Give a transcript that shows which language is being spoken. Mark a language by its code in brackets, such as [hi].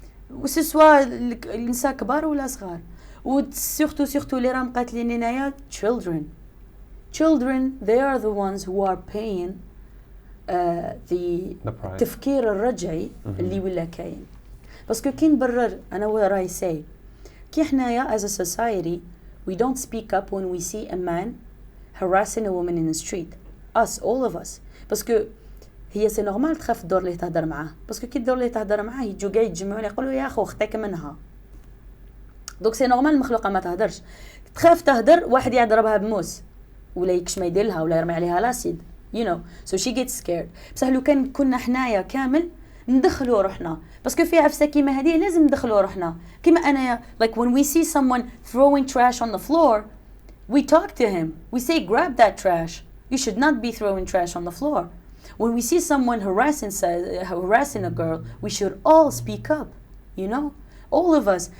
[ar] وسي سوا النساء كبار ولا صغار. وسورتو اللي راهم قاتلين هنايا [en] children they are the ones who are paying the [ar] التفكير الرجعي اللي ولا كاين. باسكو كي نبرر انا [en] what I say [ar] كي حنايا [en] as a society we don't speak up when we see a man harassing a woman in the street. Us, all of us. [ar] باسكو هي سي نورمال تخاف الدور اللي تهضر معاه باسكو كي الدور اللي تهضر معاه يجوا كاع يتجمعوا يقولوا يا اخو اختك منها. دوك سي نورمال المخلوقه ما تهضرش تخاف تهضر واحد يضربها بموس ولا يكش ما يدير لها ولا يرمي عليها لاسيد [en] you know so she gets scared. [ar] بصح لو كان كنا حنايا كامل ندخلوا روحنا باسكو في عفسه كيما هذه لازم ندخلوا روحنا كيما انايا [en] like when we see someone throwing trash on the floor we talk to him we say grab that trash. You should not be throwing trash on the floor. When we see someone harassing a girl, we should all speak up, you know? All of us.